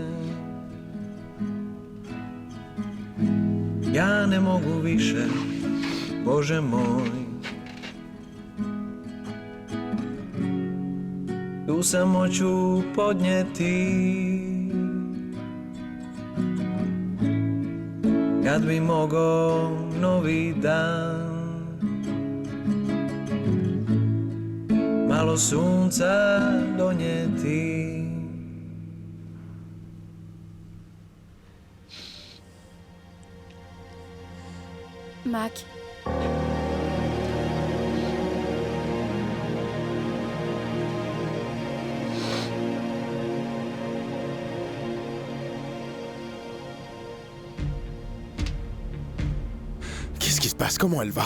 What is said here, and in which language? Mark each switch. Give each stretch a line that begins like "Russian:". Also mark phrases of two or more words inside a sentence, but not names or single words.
Croatian: Ja ne mogu više, Bože moj, tu samo ću podnijeti. Kad bi mogao novi dan, malo sunca donijeti.
French: Mac. Qu'est-ce qui se passe? Comment elle va?